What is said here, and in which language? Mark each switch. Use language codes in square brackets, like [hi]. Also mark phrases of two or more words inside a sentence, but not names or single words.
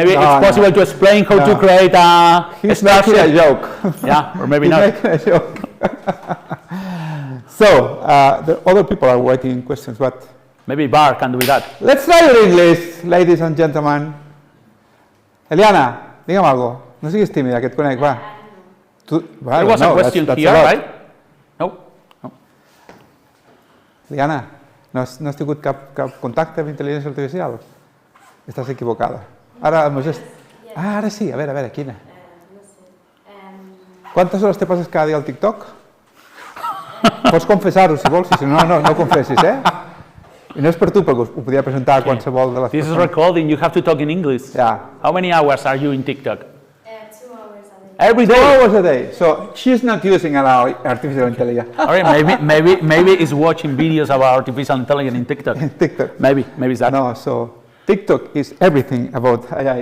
[en] Maybe it's possible to explain how to create a. He's making a joke. Yeah, or maybe not. Making a joke. So the other people are writing questions, but maybe Bar can do that. Let's try your English, ladies and gentlemen. Eliana, [es] dígame algo. [ca] No sigues tímida, que et conec, va. [en] There was a question here, right? No. [ca] Liana, no has tingut cap contacte amb intel·ligència artificial? Estàs equivocada. Ara, ara sí, a veure, quina? No sé. Quantes hores te passes cada dia al TikTok? Pots confessar-ho si vols, si no, no confessis, eh? I no és per tu, perquè ho podia presentar a qualsevol de les persones. [en] This is recording, you have to talk in English. Yeah. How many hours are you in TikTok? 2 hours a day. Every day? 2 hours a day. So she's not using artificial intelligence. All right, maybe it's watching videos about artificial intelligence in TikTok. In TikTok. Maybe it's that. No, so TikTok is everything about AI.